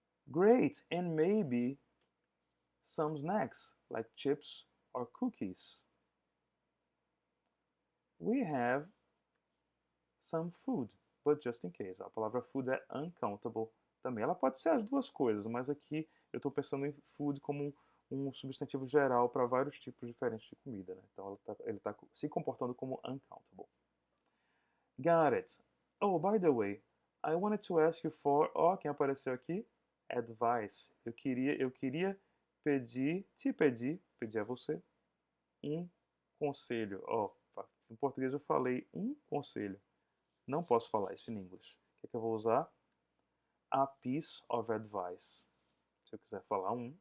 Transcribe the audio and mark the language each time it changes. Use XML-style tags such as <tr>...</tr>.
<en>Great, and maybe some snacks, like chips or cookies. We have some food, but just in case.</en> <pt>A palavra food é uncountable também. Ela pode ser as duas coisas, mas aqui eu estou pensando em food como um substantivo geral para vários tipos diferentes de comida, né? Então ele está se comportando como uncountable.</pt> <en>Got it. Oh, by the way, I wanted to ask you for...</en> <pt>Ó, quem apareceu aqui? Advice. Eu queria pedir a você um conselho. Ó, Em português eu falei um conselho. Não posso falar isso em inglês. O que é que eu vou usar?</pt> <en>A piece of advice.</en> <pt>Se eu quiser falar um.</pt>